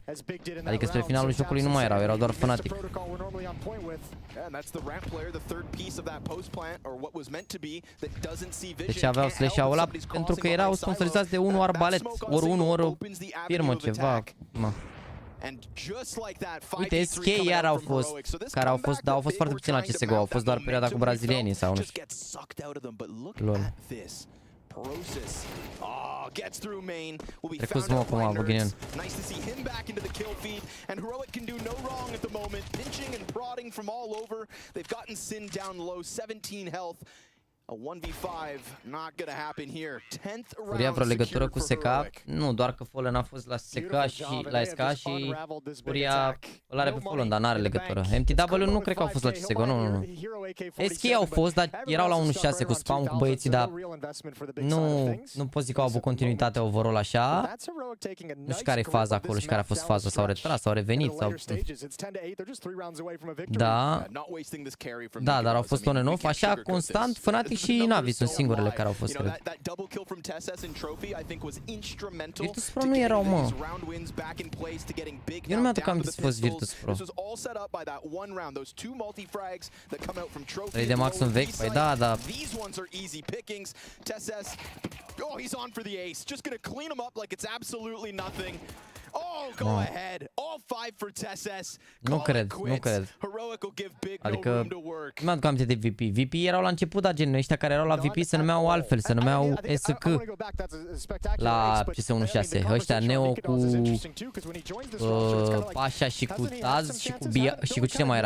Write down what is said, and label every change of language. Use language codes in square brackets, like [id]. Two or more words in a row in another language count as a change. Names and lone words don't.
[ro] Adică spre finalul jocului nu mai erau doar Fnatic. Deci aveau slash-ul ăla pentru că erau sponsorizați de unul arbalet, ori unul, ori o firmă, ceva. Uite, SK iar au fost, care au fost, dar au fost foarte puțin la CSGO, au fost doar perioada cu brazilienii sau nu știu. Lol. Trecut smoke acum, Buginian. [en] Nice to see him back into the kill feed, and Heroic can do no wrong at the moment, pinching and prodding from all over. They've gotten Sin down low, 17 health. A 1v5 not gonna happen here. 10th [ro] Furia vreo [en] round [ro] legătură cu [en] secured for [ro] SK? [en] Heroic. [ro] Nu, doar că Fallen a fost la SK și la SK și Furia îl are pe Fallen, dar n-are legătură. MTW nu cred că au fost la CSGO, nu. SK au fost, dar erau la 1-6 cu spawn cu băieții, dar nu pot zic că au avut continuitate overall așa. Nu știu care e faza acolo și care a fost faza, s-au retras, s-au revenit sau... Da, da, dar au fost on-and-off, așa constant, Fnatic și Navi sunt singurele care au fost, cred. Virtus Pro nu erau, mă. Eu nu mi-aduc aminte să fost Virtus Pro. 3 de max un vechi? Păi da, da. [en] Oh, he's on for the ace. Just gonna clean him up like it's absolutely nothing. Oh, go ahead. All 5 for TSS. [ro] Nu cred, nu cred. Adică nu mi-aduc aminte de VP. VP erau la început, dar gen ăștia care erau la VP se numeau altfel, se numeau SK la CS16. Ăștia Neo cu Pașa și cu Taz și cu Bia și cu cine mai era?